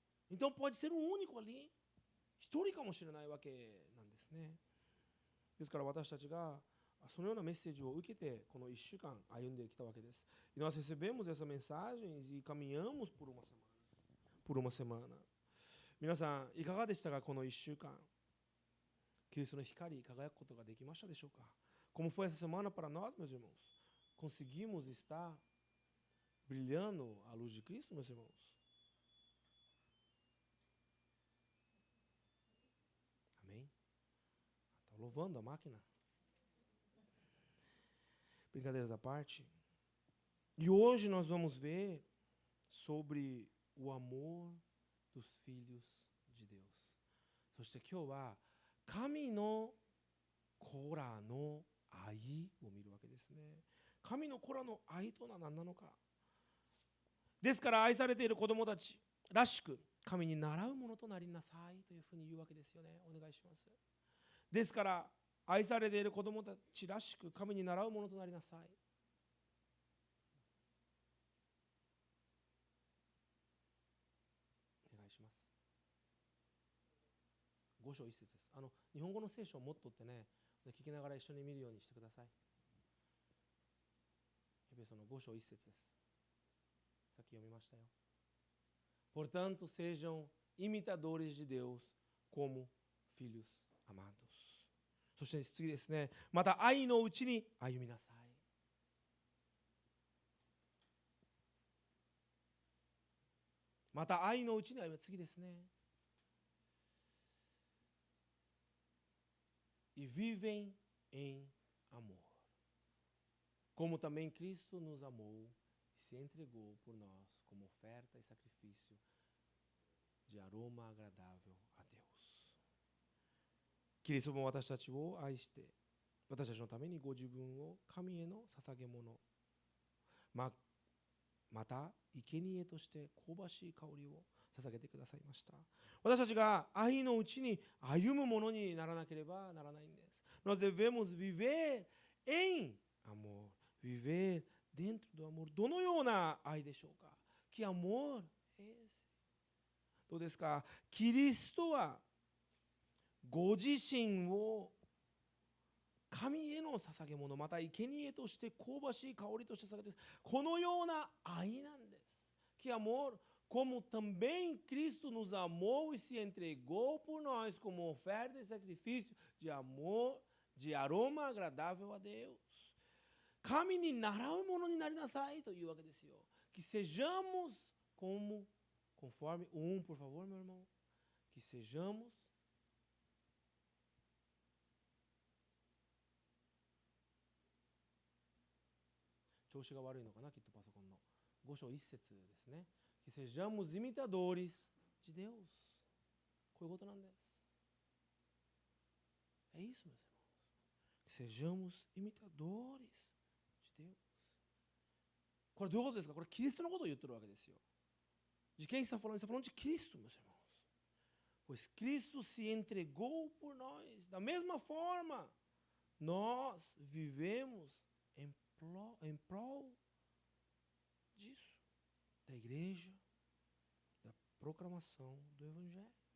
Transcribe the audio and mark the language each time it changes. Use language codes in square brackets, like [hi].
[pt] Então pode ser o único ali. [ja] 一人かもしれないわけなんですね。ですから私たちがそのようなメッセージを受けてこの1週間歩んできたわけです。 [pt] E nós recebemos essa mensagem e caminhamos por uma semana. [ja] 皆さんいかがでしたか、この1週間。キリストの光に輝くことができましたでしょうか。 [pt] Como foi essa semana para nós, meus irmãos? Conseguimos estar brilhando a luz de Cristo, meus irmãos? louvando a máquina. Brincadeiras à parte. E hoje nós vamos ver sobre o amor dos filhos de Deus. [ja] そして今日は神の子らの愛を見るわけですね。神の子らの愛とは何なのか。ですから愛されている子供たちらしく神に習うものとなりなさいというふうに言うわけですよね。お願いします。ですから愛されている子供たちらしく神に習うものとなりなさい。お願いします。 5章1節です。日本語の聖書を持っとってね、聞きながら一緒に見るようにしてください。エペソの5章1節です。さっき読みましたよ。 [pt] Portanto, sejam imitadores de Deus como filhos amados. [ja] そして次ですね。また愛のうちに歩みなさい。また愛のうちに歩み、次ですね。 [pt] E vivem em amor. Como também Cristo nos amou e se entregou por nós como oferta e sacrifício de aroma agradável a Deus. [ja] キリストも私たちを愛して私たちのためにご自分を神への捧げ物、また生贄として香ばしい香りを捧げてくださいました。私たちが愛のうちに歩むものにならなければならないんです。 [pt] Nós devemos viver em amor, viver dentro do amor. [ja] どのような愛でしょうか。 [pt] Que amor é esse? [ja] どうですか。キリストはご自身を神への捧げ物、また生贄として香ばしい香りとして捧げて、このような愛なんです。 [pt] Que amor, como também Cristo nos amou e se entregou por nós como oferta e sacrifício de amor, de aroma agradável a Deus. [ja] 神に習うものになりなさいというわけですよ。 [pt] Que sejamos conforme por favor, meu irmão. Que sejamos [ja] 調子が悪いのかな、きっとパソコンの。 5章1節ですね。 [pt] Que sejamos imitadores de Deus. [ja] こういうことなんです。 [pt] É isso, meus irmãos. Que sejamos imitadores de Deus. [ja] これどういうことですか。これキリストのことを言ってるわけですよ。 [pt] De quem está falando? Está falando de Cristo, meus irmãos. Pois Cristo se entregou por nós. Da mesma forma, nós vivemos em prol disso, da igreja, da proclamação do Evangelho.